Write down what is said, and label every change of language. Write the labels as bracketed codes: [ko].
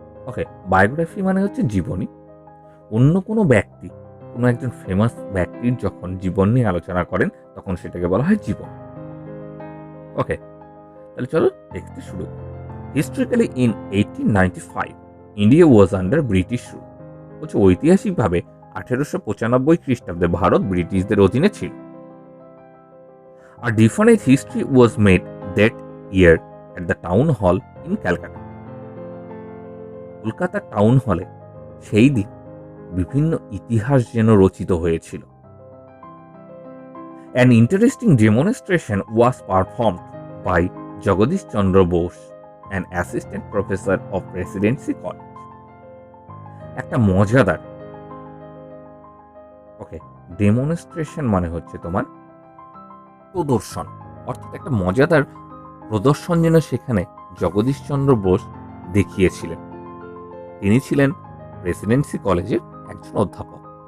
[bn] ওকে, biography মানে হচ্ছে জীবনী। অন্য কোনো ব্যক্তি, কোনো একজন ফেমাস ব্যক্তির যখন জীবন নিয়ে আলোচনা করেন তখন সেটাকে বলা হয় জীবন। [en] okay, [bn] তাহলে চলো টেক্সটে শুরু। [en] Historically in 1895 India was under British rule. [bn] বলছে ঐতিহাসিকভাবে 1895 খ্রিস্টাব্দে ভারত ব্রিটিশদের অধীনে ছিল। [en] A definite history was made that year at the town hall in Calcutta. [bn] Kolkata town হলে সেই দিন বিভিন্ন ইতিহাস যেন রচিত হয়েছিল। [en] An interesting demonstration was performed by Jagadish Chandra Bose, an assistant professor of Presidency College. [bn] একটা মজাদার, ওকে, ডেমনস্ট্রেশন মানে হচ্ছে তোমার প্রদর্শন, অর্থাৎ একটা মজাদার প্রদর্শন যেন সেখানে জগদীশ চন্দ্র বোস দেখিয়েছিলেন। তিনি ছিলেন প্রেসিডেন্সি কলেজের একজন অধ্যাপক।